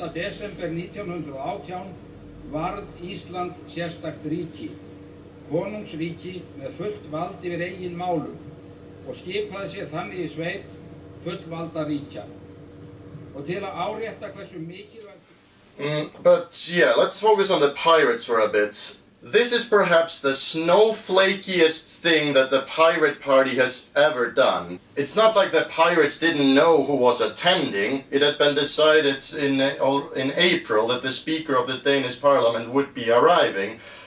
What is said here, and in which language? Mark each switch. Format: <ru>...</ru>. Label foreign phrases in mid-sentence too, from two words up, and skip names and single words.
<is>desember 1918 varð Ísland sérstakt ríki, konungsríki með fullt vald yfir eigin málum og skipaði sér þannig í sveit fullvalda ríkja. Og til að árétta hversu mikilvægt...</is> <en>But yeah, let's focus on the pirates for a bit. This is perhaps the snowflakiest thing that the Pirate Party has ever done. It's not like the pirates didn't know who was attending. It had been decided in April that the Speaker of the Danish Parliament would be arriving.</en>